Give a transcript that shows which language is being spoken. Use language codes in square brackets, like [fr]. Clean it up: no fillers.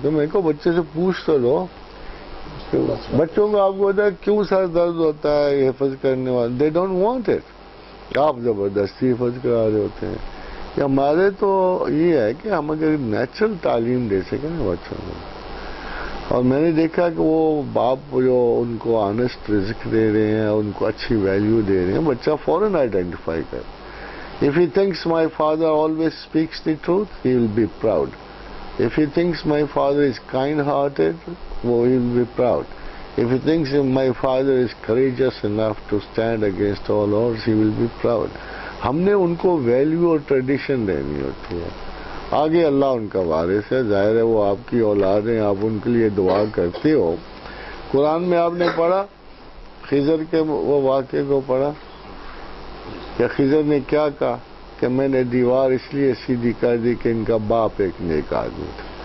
[ur] تو میں کو بچے سے پوچھ تو لو، بچوں کو آپ کو پتا ہے کیوں سر درد ہوتا ہے حفظ کرنے والے، [en] they don't want it, [ur] آپ زبردستی حفظ کرا رہے ہوتے ہیں. ہمارے تو یہ ہے کہ ہم اگر نیچرل تعلیم دے سکیں نا بچوں کو. اور میں نے دیکھا کہ وہ باپ جو ان کو آنےسٹ رزق دے رہے ہیں، ان کو اچھی ویلیو دے رہے ہیں، بچہ فوراً آئیڈینٹیفائی کر. [en] If he thinks my father always speaks the truth, he will be proud. If he thinks my father is kind-hearted, he will be proud. If he thinks my father is courageous enough to stand against all odds, he will be proud. [ur] ہم نے ان کو value اور tradition دینی ہوتی ہے. آگے اللہ ان کا وارث ہے، ظاہر ہے وہ آپ کی اولاد ہیں، آپ ان کے لیے دعا کرتے ہو. قرآن میں آپ نے پڑھا خضر کے وہ واقعے کو پڑھا کہ خضر نے کیا کہا کہ میں نے دیوار اس لیے سیدھی کر دی کہ ان کا باپ ایک نیک آدمی تھا.